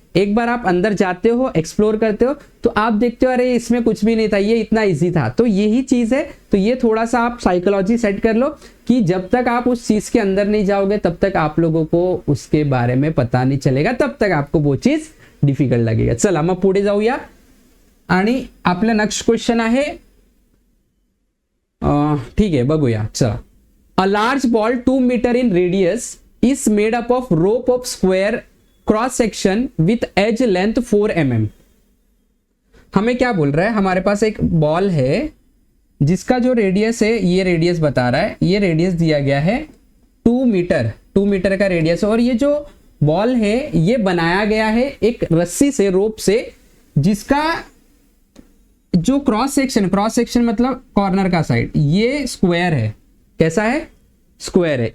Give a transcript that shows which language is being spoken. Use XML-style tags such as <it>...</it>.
<hi>एक बार आप अंदर जाते हो, एक्सप्लोर करते हो, तो आप देखते हो अरे इसमें कुछ भी नहीं था, ये इतना इजी था। तो यही चीज है, तो ये थोड़ा सा आप साइकोलॉजी सेट कर लो कि जब तक आप उस चीज के अंदर नहीं जाओगे तब तक आप लोगों को उसके बारे में पता नहीं चलेगा, तब तक आपको वो चीज डिफिकल्ट लगेगा।</hi> <mr>चला मग पुढे जाऊया आणि आपलं नेक्स्ट क्वेश्चन आहे, ठीक आहे बघूया, चला।</mr> <en>A large ball 2 metre in radius is made up of rope of square cross section with edge length 4 mm।</en> <hi>हमें क्या बोल रहा है, हमारे पास एक बॉल है जिसका जो रेडियस है, ये रेडियस बता रहा है, ये रेडियस दिया गया है 2 मीटर का रेडियस, और ये जो बॉल है ये बनाया गया है एक रस्सी से, रोप से, जिसका जो क्रॉस सेक्शन मतलब कॉर्नर का साइड, ये स्क्वायर है। कैसा है? स्क्वायर है।</hi>